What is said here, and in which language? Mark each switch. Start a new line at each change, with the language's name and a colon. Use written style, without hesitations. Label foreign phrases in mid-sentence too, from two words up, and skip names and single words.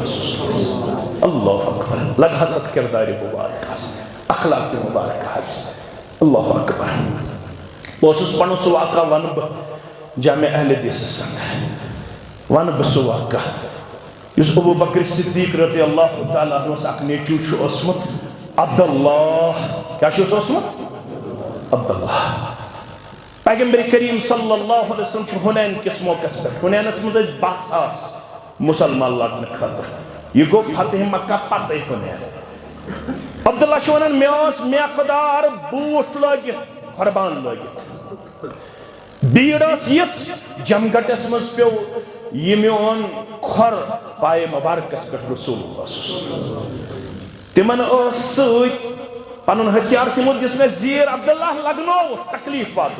Arabic: اللہ اکبر
Kashmiri: لگ حظ اتھ کردارِ مبارکس اخلاق مبارکس
Arabic: اللہ اکبر
Kashmiri: بہٕ اوسُس پنُن سُہ واقعہ ونہٕ بہٕ جامع اہل حدیثس اندر ونہٕ بہٕ سُہ واقعہ یُس ابو بکر صدیق
Arabic: رضی اللہ تعالیٰ
Kashmiri: عنہس اکھ نیچوٗ چھُ اوسمُت عبداللہ کیٛاہ چھُس اوسمُت عبداللہ پیغمبر کریم صلی
Arabic: اللہ علیہ وسلم
Kashmiri: چھُ حُنین کِس موقعس پٮ۪ٹھ حُنینس منٛز ٲسۍ 10,000 مُسلمان لڑنہٕ خٲطرٕ یہِ گوٚو فتح مکہ پتَے حُنین عبداللہ چھُ ونان مےٚ اوس مےٚقدار بوٗٹھ لٲگِتھ قۄربان لٲگِتھ بیٖڑ ٲس یِژھ جمگٹس منٛز پیوٚو یہِ میون کھۄر پایہِ مبارکس پٮ۪ٹھ
Arabic: رسول اللہ صلی اللہ علیہ وسلم
Kashmiri: تِمن ٲس سۭتۍ پنُن ہتھیار تِمو دِژ مےٚ زیٖر عبداللہ لگنووُتھ تکلیٖف